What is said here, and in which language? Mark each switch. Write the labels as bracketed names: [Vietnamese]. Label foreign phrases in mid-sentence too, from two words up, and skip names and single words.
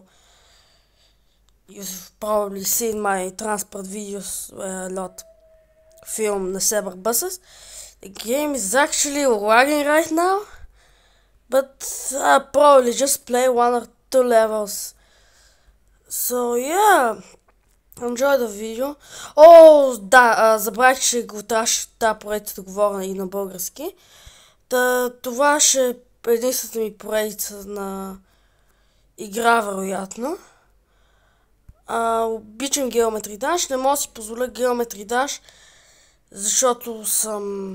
[English] You've probably seen my transport videos where a lot film Neseber buses. The game is actually lagging right now, but I'll probably just play one or two levels. So yeah, enjoy the video. [Bulgarian] О, да, забравих, че го трябваше тази поредица да говоря и на български. Това ще е единствената ми поредица на игра, вероятно. Обичам Geometry Dash, не мога да си позволя Geometry Dash, защото съм...